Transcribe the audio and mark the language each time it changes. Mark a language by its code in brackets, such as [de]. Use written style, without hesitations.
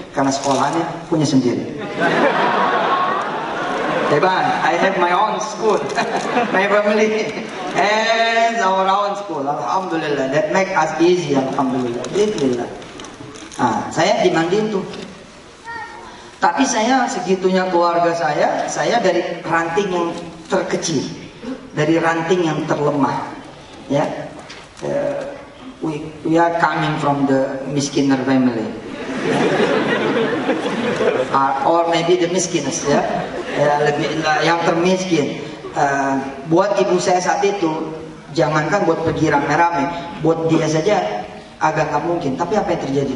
[id] Karena sekolahnya punya sendiri. [en] Teban, I have my own school, my family has our own school. Alhamdulillah, that make us easy. [id] Alhamdulillah, alhamdulillah. Saya dimandiin tuh. Tapi saya segitunya keluarga saya dari ranting yang terkecil, dari ranting yang terlemah. [en] Ya, we are coming from the miskiner family. Or maybe the [id] miskiners, ya, lebih yang termiskin. Buat ibu saya saat itu, jangankan buat pergi rame-rame, buat dia saja agak nggak mungkin. Tapi apa yang terjadi?